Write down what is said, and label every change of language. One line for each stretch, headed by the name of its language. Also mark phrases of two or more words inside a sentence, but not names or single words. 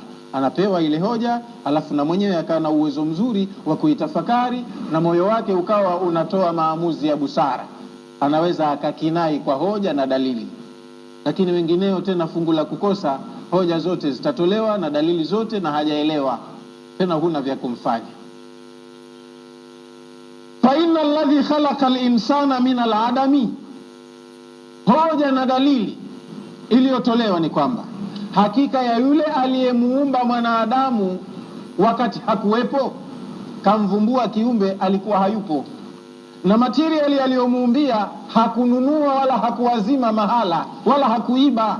Swahili: Anapewa ile hoja, alafu na mwenyewe akawa na uwezo mzuri wa kuitafakari, na moyo wake ukawa unatoa maamuzi ya busara. Anaweza akakinai kwa hoja na dalili. Lakini wengineo tena fungu la kukosa, hoja zote zitatolewa na dalili zote na hajaelewa, tena huna vya kumfanya.
Arabic: فإن الذي خلق الإنسان من العدم,
Swahili: hoja na dalili iliyotolewa ni kwamba hakika ya yule aliyemuumba mwanadamu wakati hakuwepo? Kamvumbua kiumbe alikuwa hayupo, na material aliyomuumbia hakununua wala hakuwazima mahala wala hakuiba.